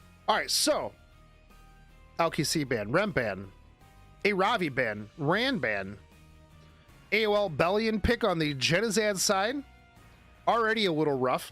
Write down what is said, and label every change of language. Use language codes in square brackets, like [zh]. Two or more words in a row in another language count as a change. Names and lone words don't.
[en] All right, so LQC ban, Rem ban, a Ravi ban, Ran ban, AOL Bellion pick on the Genizad side, already a little rough.